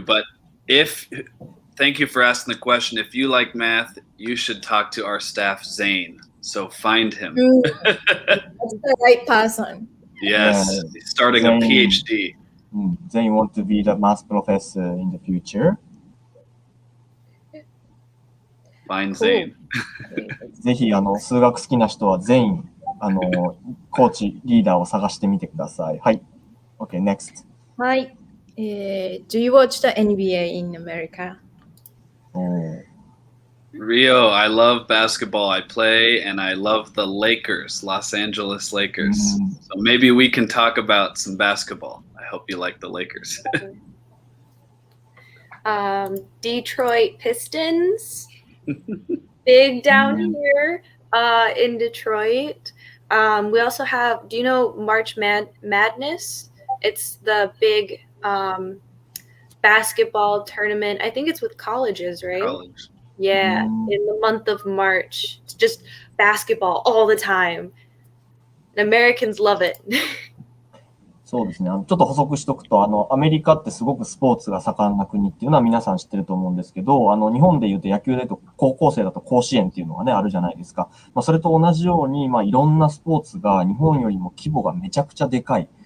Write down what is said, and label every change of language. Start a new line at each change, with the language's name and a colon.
English: But thank you for asking the question. If you like math, you should talk to our staff, Zane. So find him. That's the right person. Yes, Yeah. he's starting Zane. a PhD. Then you want to be the math professor in the future. Find Zane.
Japanese: ぜひ数学好きな人は全員コーチリーダーを探してみてください。はい。
English: OK, next. はい。Do you watch the NBA in America? Rio, I love basketball. I play and I love the Lakers, Los Angeles Lakers. So maybe we can talk about some basketball. I hope you like the Lakers. Detroit Pistons. Big down here in Detroit. We also have, do you know March Madness? It's the big basketball tournament. I think it's with colleges, right? College. Yeah, in the month of March. It's just basketball all the time. Americans love it.
Japanese: そうですね。ちょっと補足しとくと、アメリカってすごくスポーツが盛んな国っていうのは皆さん知ってると思うんですけど、日本で言うと野球で言うと高校生だと甲子園っていうのがね、あるじゃないですか。それと同じように、いろんなスポーツが日本よりも規模がめちゃくちゃでかい。